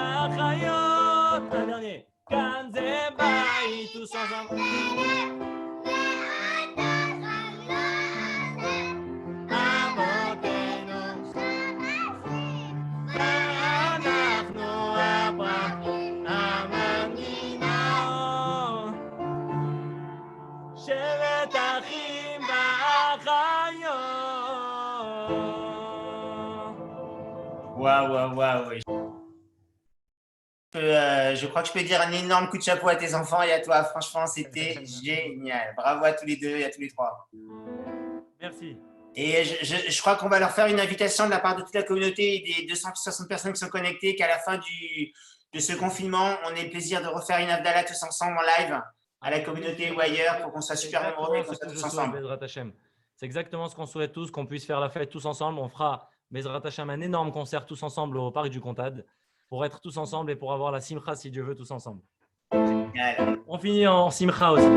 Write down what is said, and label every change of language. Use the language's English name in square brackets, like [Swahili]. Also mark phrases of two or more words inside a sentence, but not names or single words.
[Hebrew] והחיות. [French] Un dernier. [Hebrew] כאן זה בית, [French] tous ensemble. [Hebrew] אבותינו, ואנחנו הפרחים המנגינות, שבט אחים ואחיות. [French] Waouh. Je crois que je peux dire un énorme coup de chapeau à tes enfants et à toi. Franchement, c'était génial. Bravo à tous les deux et à tous les trois. Merci. Et je crois qu'on va leur faire une invitation de la part de toute la communauté et des 260 personnes qui sont connectées, qu'à la fin de ce confinement, on ait le plaisir de refaire une Havdalah tous ensemble en live à la communauté ou ailleurs pour qu'on soit super nombreux et qu'on soit tous ensemble. C'est exactement ce qu'on souhaite tous, qu'on puisse faire la fête tous ensemble. On fera, [Hebrew] בעזרת השם, [French] un énorme concert tous ensemble au Parc du Comtade pour être tous ensemble et pour avoir la simcha si Dieu veut tous ensemble. On finit en simcha aussi.